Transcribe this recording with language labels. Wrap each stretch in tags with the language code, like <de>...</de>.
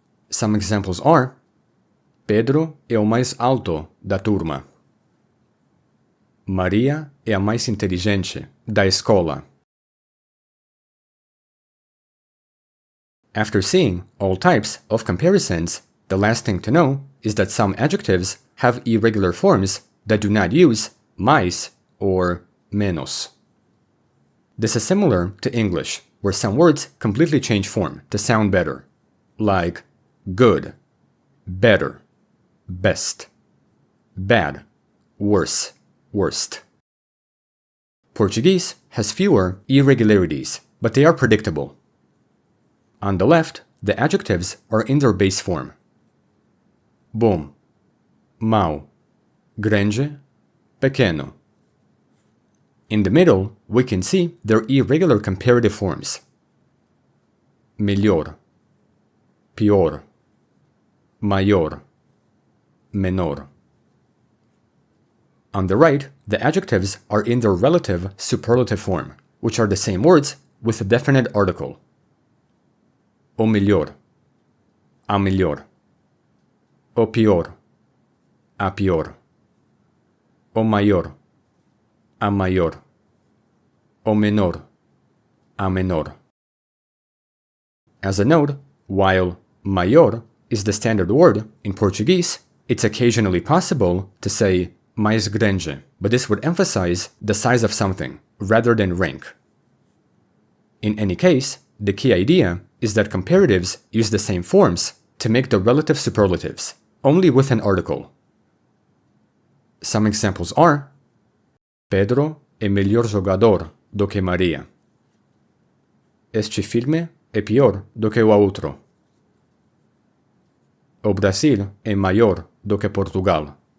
<en>Some examples are:</en> <pt>Pedro é o mais alto da turma. Maria é a mais inteligente da escola.</pt> <en>After seeing all types of comparisons, the last thing to know is that some adjectives have irregular forms that do not use mais or menos. This is similar to English, where some words completely change form to sound better, like good, better, best, bad, worse, worst. Portuguese has fewer irregularities, but they are predictable. On the left, the adjectives are in their base form. Bom, mau, grande, pequeno. In the middle, we can see their irregular comparative forms.</en> <pt>Melhor, pior, maior, menor.</pt> <en>On the right, the adjectives are in their relative superlative form, which are the same words with a definite article.</en> <pt>O melhor, a melhor. O pior, a pior. O maior, a maior. O menor, a menor.</pt> <en>As a note, while maior is the standard word in Portuguese, it's occasionally possible to say mais grande, but this would emphasize the size of something rather than rank. In any case, the key idea is that comparatives use the same forms to make the relative superlatives, only with an article. Some examples are:</en> <pt>Pedro é melhor jogador do que Maria. Este filme é pior do que o outro. O Brasil é maior do que Portugal.</pt>